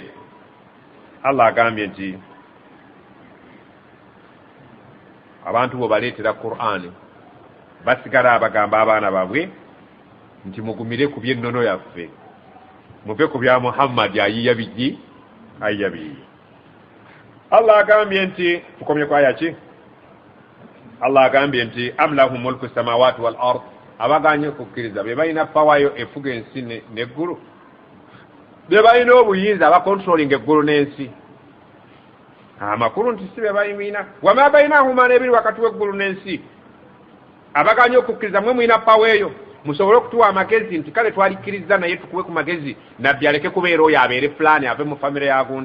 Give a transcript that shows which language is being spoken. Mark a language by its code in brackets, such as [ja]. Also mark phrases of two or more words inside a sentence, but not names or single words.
[lg] Allah agambye nti abantu bo baleetera Qur'an basigala abagamba abaana baabwe nti mugumire ku by'ennono yaffe, muve ku bya Muhammad ayiya bigi ayiya bigi. Allah agambye nti tukomye ku aya ki? Allah agambye nti [ar] أم لهم ملك السماوات والأرض, [lg] abaganye okukkiriza be balina pawayo efuga ensi n'eggulu, be balina obuyinza abakontrolinga eggulu n'ensi. Amakulu nti si be balina [ar] وما بينهما [lg] n'ebiri wakati w'eggulu n'ensi. Abaganye okukkiriza mwe mulina pawa eyo musobole okutuwa amagezi nti kale twalikkiriza naye tukuwe ku magezi nabbi aleke kubeera oyo abeere fulani ave mu famire ya gundi.